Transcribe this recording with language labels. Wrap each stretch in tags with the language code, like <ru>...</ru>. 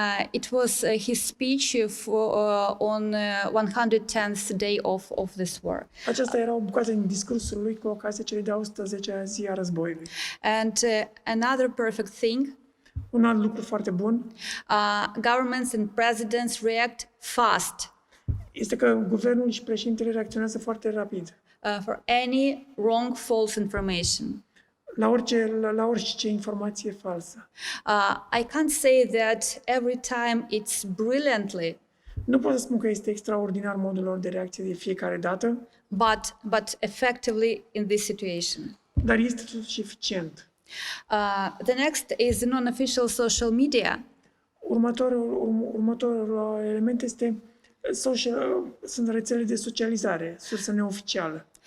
<en>It was his speech on 110th day of this war.</en> <ro>Aceasta era o bucată din discursul lui cu ocazia celei de-a 110-a zi a războiului.</ro> <en>And another perfect thing.</en> <ro>Un alt lucru foarte bun.</ro> <en>Governments and presidents react fast.</en> <ro>Este că guvernul și președintele reacționează foarte rapid.</ro> <en>For any wrong, false information.</en> <ro>La orice informație falsă.</ro> <en>I can't say that every time it's brilliantly.</en> <ro>Nu pot să spun că este extraordinar modul lor de reacție de fiecare dată,</ro> <en>but effectively in this situation.</en> <ro>dar este totuși eficient.</ro> <en>The next is the non-official social media.</en> <ro>Următorul element este sunt rețele de socializare, sursă neoficială.</ro>